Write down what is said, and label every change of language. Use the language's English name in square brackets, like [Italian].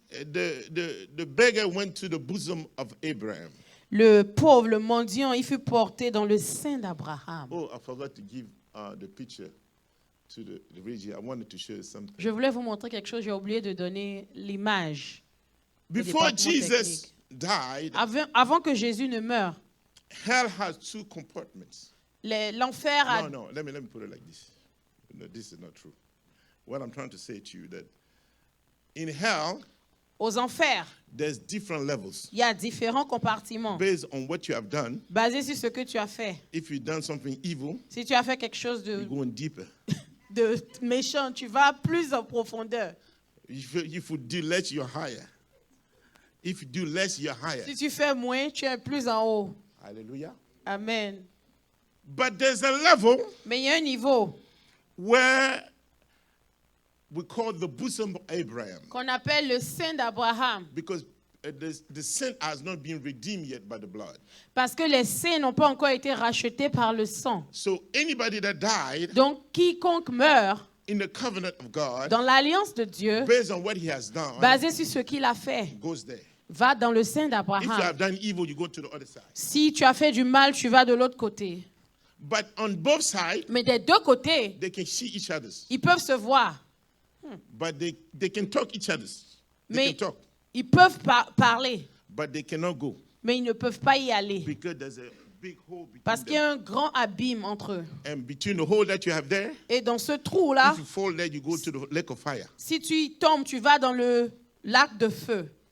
[English] the beggar went to the bosom of Abraham. [French] le pauvre, le mendiant, il fut porté dans le sein d'Abraham. [English] Oh, I forgot to give the picture to the region. I wanted to show you something. [French] Je voulais vous montrer quelque chose, j'ai oublié de donner l'image. [English] Before [French] département [English] Jesus [French] technique. [English] died, [French] Avant que Jésus ne meure, [English] hell has two compartments. [French] l'enfer a... [English] No, let me put it like this. No, this is not true. What I'm trying to say to you that in hell, [French] Aux enfers, [English] there's different levels [French] il y a différents compartiments [English] based on what you have done. [French] basés sur ce que tu as fait. [English] If you've done something evil, [French] Si tu as fait quelque chose [English] you're going deeper. [French] de méchant, tu vas plus en profondeur. [English] If you do less, you're higher. If you do less, you're higher. [French] Si tu fais moins, tu es plus en haut. [English] Hallelujah. Amen. But there's a level [French] Mais il y a un niveau [English] where we call the bosom of Abraham [French] qu'on appelle le sein d'Abraham. [English] because the sin has not been redeemed yet by the blood. [French] Parce que les saints n'ont pas encore été rachetés par le sang. [English] So anybody that died [French] Donc, quiconque meurt [English] in the covenant of God [French] dans l'alliance de Dieu, [English] based on what he has done [French] basé sur ce qu'il a fait, [English] goes there. [French] va dans le sein [English] If you [French] d'Abraham. [English] have done evil, you go to the other side. [French] Si tu as fait du mal, tu vas de l'autre côté. [English] But on both sides, [French] Mais des deux côtés, [English] they can see each other's. [French] ils peuvent se voir. [English] But they can talk each other's. They [French] Mais [English] can talk, [French] ils peuvent parler, [English] but they cannot go [French] mais ils ne peuvent pas y aller. [English] because there's a big hole between [French] Parce qu'il y [English] them. [French] a un grand abîme entre eux. [English] And between the hole that you have there, [French] Et dans ce trou-là, [English] if you fall there, you go to the lake of fire. [French] si tu y tombes, tu vas dans le lac de feu.